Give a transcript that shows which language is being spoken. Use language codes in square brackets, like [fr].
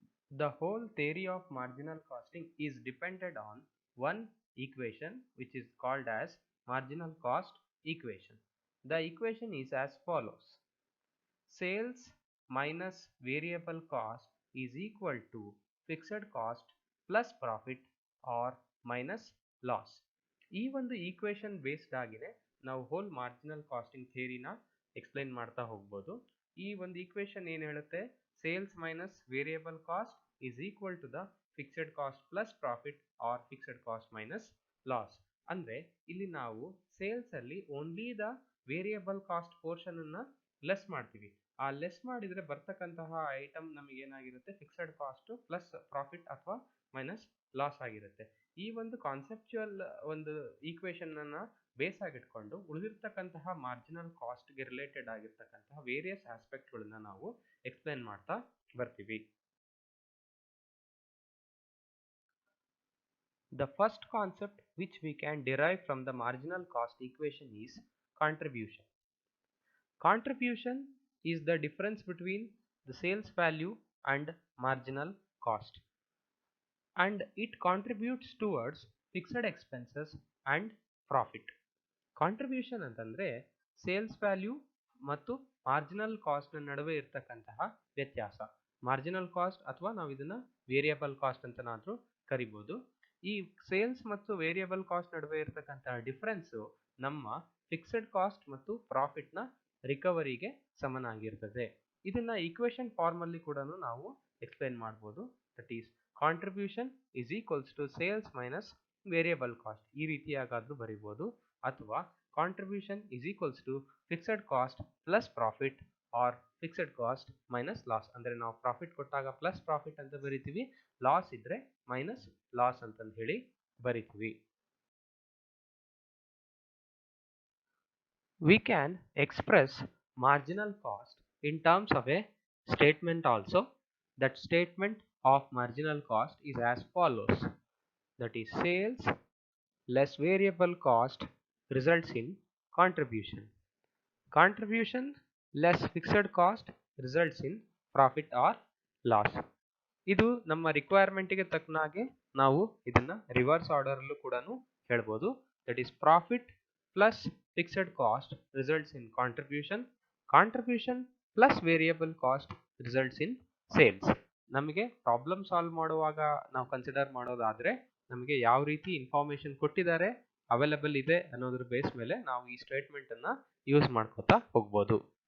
[en] The whole theory of marginal costing is dependent on one equation which is called as marginal cost equation. The equation is as follows: sales minus variable cost is equal to fixed cost plus profit or minus loss. [kn] ಈ ಒಂದು equation based ಆಗಿನೇ ನಾವು hole marginal casting ಥಿಯರಿನ explain ಮಾಡ್ತಾ ಹೋಗ್ಬೋದು. ಈ ಒಂದು equation ಏನು ಹೇಳುತ್ತೆ, [en] Sales minus variable cost is equal to the fixed cost plus profit or fixed cost minus loss. [kn] ಅಂದ್ರೆ ಇಲ್ಲಿ ನಾವು ಸೇಲ್ಸ್ ಅಲ್ಲಿ [en] only the variable cost portion [kn] ಅನ್ನ ಲೆಸ್ ಮಾಡ್ತೀವಿ. ಆ ಲೆಸ್ ಮಾಡಿದ್ರೆ ಬರ್ತಕ್ಕಂತಹ ಐಟಮ್ ನಮಗೆ ಏನಾಗಿರುತ್ತೆ, ಫಿಕ್ಸೆಡ್ ಕಾಸ್ಟ್ ಪ್ಲಸ್ ಪ್ರಾಫಿಟ್ ಅಥವಾ ಮೈನಸ್ ಲಾಸ್ ಆಗಿರುತ್ತೆ. ಈ ಒಂದು ಕಾನ್ಸೆಪ್ಚುಯಲ್ ಒಂದು ಈಕ್ವೇಶನ್ ಅನ್ನ ಬೇಸ್ ಆಗಿಟ್ಕೊಂಡು ಉಳಿದಿರ್ತಕ್ಕಂತಹ ಮಾರ್ಜಿನಲ್ ಕಾಸ್ಟ್ಗೆ ರಿಲೇಟೆಡ್ ಆಗಿರ್ತಕ್ಕಂತಹ ವೇರಿಯಸ್ ಆಸ್ಪೆಕ್ಟ್ಗಳನ್ನ ನಾವು ಎಕ್ಸ್ಪ್ಲೈನ್ ಮಾಡ್ತಾ ಬರ್ತೀವಿ. [en] The first concept which we can derive from the marginal cost equation is contribution. Contribution is the difference between the sales value and marginal cost, and it contributes towards fixed expenses and profit. [kn] Contribution ಅಂತಂದ್ರೆ sales value ಮತ್ತು marginal cost ನಡುವೆ ಇರತಕ್ಕಂತಹ ವ್ಯತ್ಯಾಸ. Marginal cost ಅಥವಾ ನಾವು ಇದನ್ನ variable cost ಅಂತನಾದ್ರೂ ಕರಿಬಹುದು. ಈ ಸೇಲ್ಸ್ ಮತ್ತು ವೇರಿಯಬಲ್ ಕಾಸ್ಟ್ ನಡುವೆ ಇರತಕ್ಕಂತಹ ಡಿಫರೆನ್ಸ್ ನಮ್ಮ ಫಿಕ್ಸ್ಡ್ ಕಾಸ್ಟ್ ಮತ್ತು ಪ್ರಾಫಿಟ್ ನ ರಿಕವರಿಗೆ ಸಮನಾಗಿರ್ತದೆ. ಇದನ್ನ ಈಕ್ವೇಶನ್ ಫಾರ್ಮ್ ಅಲ್ಲಿ ಕೂಡ ನಾವು ಎಕ್ಸ್ಪ್ಲೈನ್ ಮಾಡಬಹುದು. [en] that is contribution is equals to sales minus variable cost, [kn] ಈ ರೀತಿಯಾಗಾದ್ರೂ ಬರೀಬಹುದು. [en] ಅಥವಾ contribution is equals to fixed cost plus profit or fixed cost minus loss. [kn] ಅಂದ್ರೆ ನಾವು ಪ್ರಾಫಿಟ್ ಕೊಟ್ಟಾಗ ಪ್ಲಸ್ ಪ್ರಾಫಿಟ್ ಅಂತ ಬರಿತೀವಿ, ಲಾಸ್ ಇದ್ರೆ ಮೈನಸ್ ಲಾಸ್ ಅಂತ ಹೇಳಿ ಬರಿತೀವಿ. [en] We can express marginal cost in terms of a statement also. That statement of marginal cost is as follows. That is sales less variable cost results in contribution. Contribution less fixed cost results in profit or loss. [kn] ಇದು ನಮ್ಮ ರಿಕ್ವೈರ್ಮೆಂಟ್ಗೆ ತಕ್ಕನಾಗೆ ನಾವು ಇದನ್ನ reverse order ಅಲ್ಲೂ ಕೂಡ ಹೇಳ್ಬೋದು. [en] That is profit plus fixed cost results in contribution, contribution plus variable cost results in sales. [kn] ನಮಗೆ problem solve ಮಾಡುವಾಗ ನಾವು ಕನ್ಸಿಡರ್ ಮಾಡೋದಾದ್ರೆ ನಮಗೆ ಯಾವ ರೀತಿ ಇನ್ಫಾರ್ಮೇಶನ್ ಕೊಟ್ಟಿದ್ದಾರೆ, ಅವೈಲೇಬಲ್ ಇದೆ ಅನ್ನೋದ್ರ ಬೇಸ್ ಮೇಲೆ ನಾವು ಈ ಸ್ಟೇಟ್ಮೆಂಟ್ ಅನ್ನ ಯೂಸ್ ಮಾಡ್ಕೋತಾ ಹೋಗ್ಬೋದು.